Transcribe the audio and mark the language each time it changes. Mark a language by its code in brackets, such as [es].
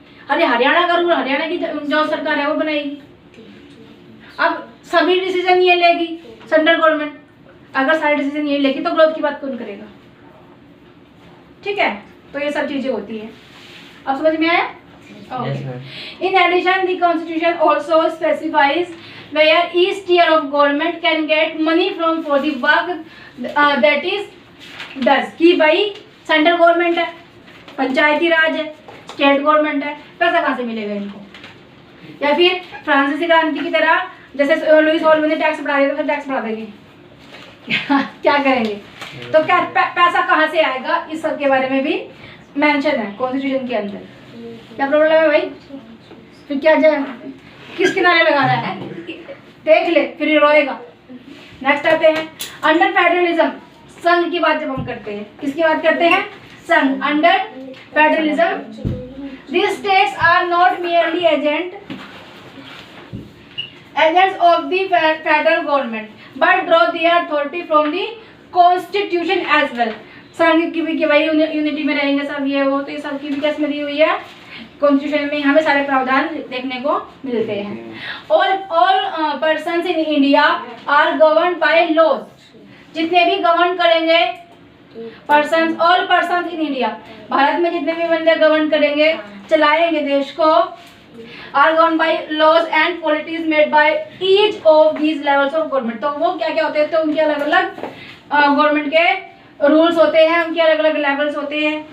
[hi] अरे हरियाणा का रूल हरियाणा की जो सरकार है वो बनाएगी। अब सभी डिसीजन ये लेगी सेंट्रल गवर्नमेंट, अगर सारे डिसीजन ये लेगी तो ग्रोथ की बात कौन करेगा, ठीक है। तो ये सब चीजें होती है, अब समझ में आया? [en] In addition, the Constitution also specifies where each tier of government can get money from for the work that is does। [hi] कि भाई सेंट्रल गवर्नमेंट है, पंचायती राज है, स्टेट गवर्नमेंट है, पैसा कहाँ से मिलेगा इनको? या फिर फ्रांसीसी क्रांति की तरह जैसे लुईस हॉल ने टैक्स बढ़ा दिया तो टैक्स बढ़ा देंगे क्या करेंगे? तो क्या पैसा कहाँ से आएगा, इस सब के बारे में भी मेंशन है कॉन्स्टिट्यूशन के अंदर। क्या प्रॉब्लम है भाई? फिर क्या जाए किस किनारे लगा रहा है, देख ले फिर रोएगा। नेक्स्ट आते हैं अंडर फेडरलिज्म, संघ की बात जब हम करते हैं, किसकी बात करते हैं? संघ। [en] Under federalism these states are not merely agents of the federal government but draw their authority from the constitution as well। [hi] संघ की भी कि भाई यूनिटी में रहेंगे सब ये वो, तो ये सब की भी किस में दी हुई है कॉन्स्टिट्यूशन में, हमें सारे प्रावधान देखने को मिलते हैं। [en] all persons in India are govern by laws, [hi] जितने भी गवर्न करेंगे persons, all persons in India, Bharat में जितने भी बंदे गवर्न करेंगे चलाएंगे देश को, [en] Are govern by laws and policies made by each of these levels of government. [hi] तो वो क्या क्या होते हैं, तो उनके अलग अलग गवर्नमेंट के रूल्स होते हैं, उनके अलग अलग लेवल्स होते हैं।